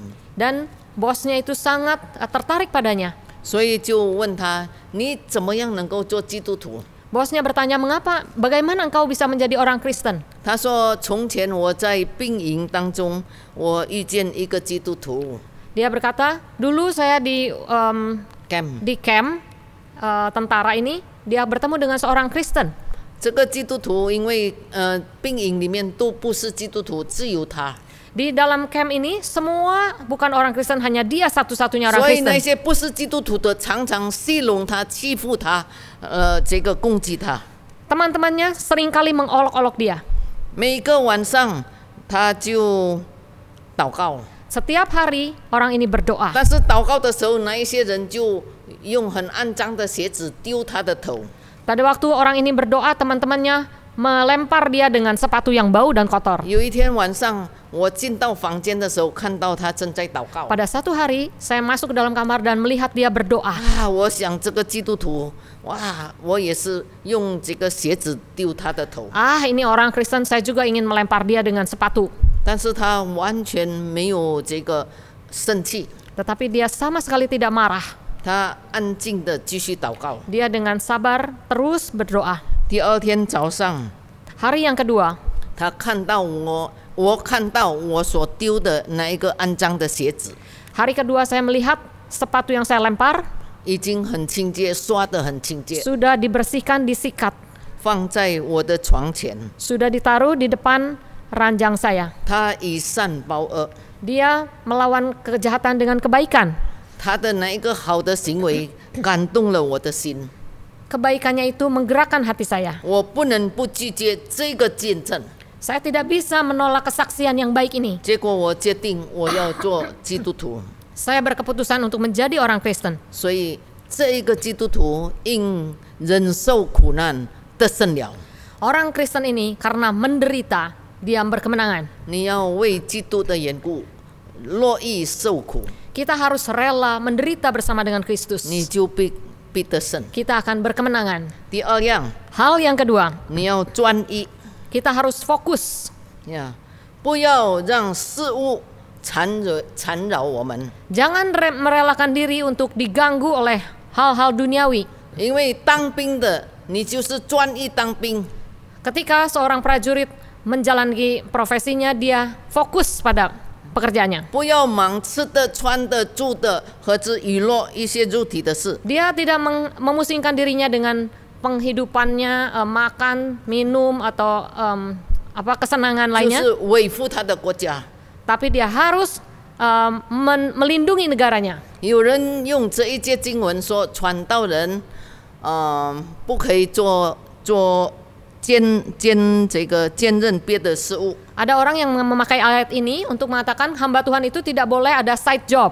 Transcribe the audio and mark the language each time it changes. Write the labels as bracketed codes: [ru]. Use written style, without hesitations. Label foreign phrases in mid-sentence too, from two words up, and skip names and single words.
[id] Dan bosnya itu sangat tertarik padanya. [zh] 所以就问他：你怎么样能够做基督徒？ [id] Bosnya bertanya, bagaimana engkau bisa menjadi orang Kristen? [zh] 他说：从前我在兵营当中，我遇见一个基督徒。 [id] Dia berkata, dulu saya di camp tentara ini, dia bertemu dengan seorang Kristen. [zh] 这个基督徒因为兵营里面都不是基督徒，只有他， [id] Di dalam camp ini semua bukan orang Kristen, hanya dia satu-satunya orang [zh] 所以那 [id] Kristen. [zh] 些不是基督徒的常常戏弄他、欺负他，这个攻击他。 [id] Teman-temannya seringkali mengolok-olok dia. [zh] 每个晚上他就祷告， [id] Setiap hari orang ini berdoa. [zh] 但是祷告的时候，那一些人就用很肮脏的鞋子丢他的头。 [id] Pada waktu orang ini berdoa, teman-temannya melempar dia dengan sepatu yang bau dan kotor. [zh] 有一天晚上，我进到房间的时候，看到他正在祷告。 [id] Pada satu hari, saya masuk ke dalam kamar dan melihat dia berdoa. [zh] 我想这个基督徒，哇，我也是用这个鞋子丢他的头。 [id] Ini orang Kristen, saya juga ingin melempar dia dengan sepatu. [zh] 但是他完全没有这个生气， [id] Tetapi dia sama sekali tidak marah. [zh] 他安静的继续祷告。 [id] Dia dengan sabar terus berdoa. [zh] 第二天早上， [id] Hari yang kedua, [zh] 他看到我看到我所丢的那一个肮脏的鞋子， [id] hari kedua saya melihat sepatu yang saya lempar [zh] 已经很清洁，刷得很清洁。 [id] sudah dibersihkan, disikat. [zh] 放在我的床前， [id] sudah ditaruh di depan ranjang saya. [zh] 他以善报恶， [id] Dia melawan kejahatan dengan kebaikan. [zh] 他的那一个好的行为感动了我的心， [id] Kebaikannya itu menggerakkan hati saya. [zh] 我不能不拒绝这个见证。 [id] Saya tidak bisa menolak kesaksian yang baik ini. [zh] 结果我决定我要做基督徒， [id] Saya berkeputusan untuk menjadi orang Kristen. [zh] 所以这一个基督徒因忍受苦难得胜了。 [id] Orang Kristen ini karena menderita, dia berkemenangan. [zh] 你要为基督的缘故乐意受苦， [id] Kita harus rela menderita bersama dengan Kristus. [zh] 你就必得胜。 [id] Kita akan berkemenangan. [zh] 第二样， [id] Hal yang kedua, [zh] 你要专一 [id] kita harus fokus. [zh] 呀，不要让事物缠扰我们， [id] Jangan merelakan diri untuk diganggu oleh hal-hal duniawi. [zh] 因为当兵的你就是专一当兵， [id] Ketika seorang prajurit menjalani profesinya, dia fokus pada pekerjaannya. [zh] 不要忙吃的、穿的、住的和之娱乐一些肉体的事。 [id] Dia tidak memusingkan dirinya dengan penghidupannya, makan, minum atau kesenangan [zh] 就 [id] lainnya. [zh] 是维护他的国家。 [id] Tapi dia harus melindungi negaranya. [zh] 有人用这一节经文说，传道人，不可以兼任别的事物， [id] Ada orang yang memakai ayat ini untuk mengatakan hamba Tuhan itu tidak boleh ada [en] side job.